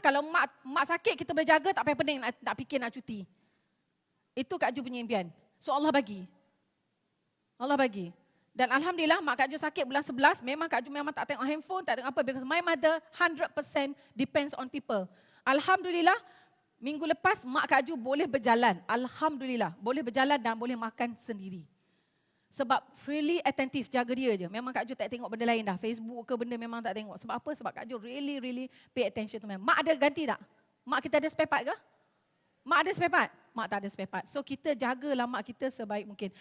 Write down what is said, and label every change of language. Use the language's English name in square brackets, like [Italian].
[Malay] Kalau mak sakit, kita boleh jaga, tak payah pening nak fikir nak cuti. Itu Kak Ju punya impian. So Allah bagi. Allah bagi. Dan Alhamdulillah, mak Kak Ju sakit bulan 11, memang Kak Ju memang tak tengok handphone, tak tengok apa. [English] Because my mother 100% depends on people. [Malay] Alhamdulillah, minggu lepas mak Kak Ju boleh berjalan. Alhamdulillah, boleh berjalan dan boleh makan sendiri. Sebab really attentive, jaga dia je. Memang Kak Ju tak tengok benda lain dah. Facebook ke benda memang tak tengok. Sebab apa? [English] Sebab Kak Ju really pay attention to me. [Malay] Mak ada ganti tak? Mak kita ada spare part ke? Mak ada spare part? Mak tak ada spare part. So kita jagalah mak kita sebaik mungkin.